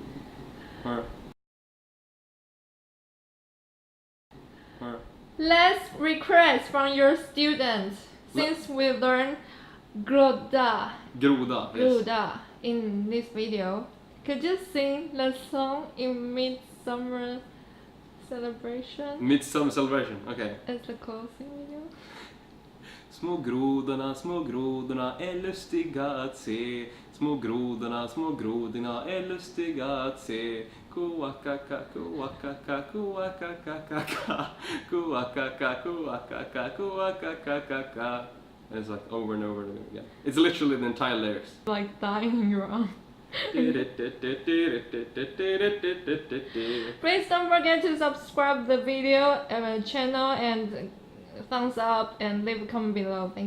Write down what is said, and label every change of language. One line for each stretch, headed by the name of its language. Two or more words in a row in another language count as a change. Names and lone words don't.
English: Let's request from your students since we learned groda Groda, in this video. Could you sing the song in Midsummer Celebration? Midsummer Celebration, okay. As the closing video.
Swedish: Små grodorna är lustiga att se. Små grodorna är lustiga att se. Kuakaka, kuakaka, kuakaka, kuakaka, kuakaka, kuakaka.
English: And it's like over and over again. It's literally the entire lyrics. Like dying in your arm. Please don't forget to subscribe the video channel and thumbs up and leave a comment below.